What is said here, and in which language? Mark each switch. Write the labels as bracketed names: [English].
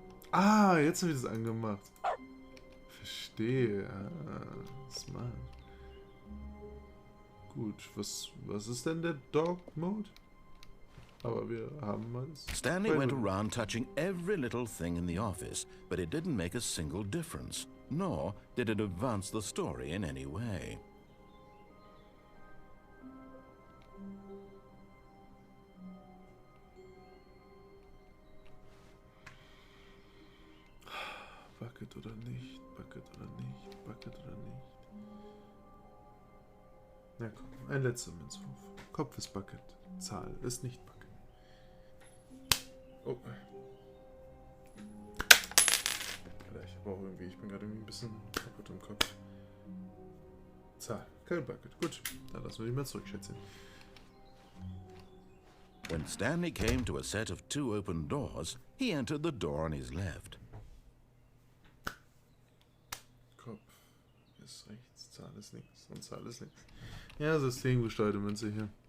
[German] Ah, jetzt habe ich das angemacht. Verstehe. Ah, smart. Gut, was ist denn der Dog Mode? Aber wir haben es. [English] Stanley went around touching every little thing in the office, but it didn't make a single difference, nor did it advance the story in any way. [German] Bucket oder nicht, Bucket oder nicht, Bucket oder nicht. Na komm, ein letzter Münzwurf. Kopf ist Bucket, Zahl ist nicht Bucket. Oh. Ich brauche irgendwie, ich bin gerade irgendwie ein bisschen kaputt im Kopf. Zahl, kein Bucket. Gut, dann lassen wir die mal zurückschätzen. [English] When Stanley came to a set of 2 open doors, he entered the door on his left. [German] Kopf ist rechts, Zahl ist links und Zahl ist links. Ja, systemgesteuerte Münze hier.